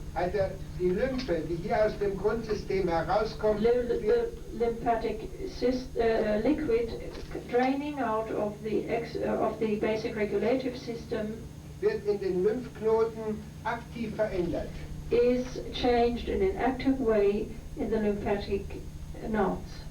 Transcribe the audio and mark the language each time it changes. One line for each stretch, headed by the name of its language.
German: Also die Lymphe, die hier aus dem Grundsystem herauskommt,
English: The lymphatic liquid draining out of the basic regulative system
German: wird in den Lymphknoten aktiv verändert.
English: is changed in an active way in the lymphatic knots.